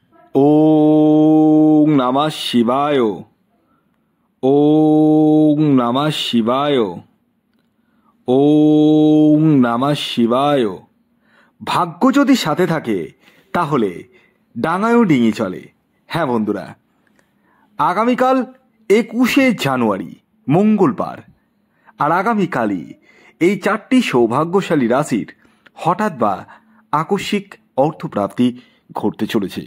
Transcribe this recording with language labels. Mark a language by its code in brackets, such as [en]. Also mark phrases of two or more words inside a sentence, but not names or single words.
[sa] ওং নমঃ শিবায়। ওং নমঃ শিবায়। ওং নমঃ শিবায়। [bn] ভাগ্য যদি সাথে থাকে তাহলে ডাঙায়ও ডিঙি চলে। হ্যাঁ বন্ধুরা, আগামীকাল 21শে জানুয়ারি মঙ্গলবার, আর আগামীকালই এই 4টি সৌভাগ্যশালী রাশির হঠাৎ বা আকস্মিক অর্থপ্রাপ্তি ঘটতে চলেছে।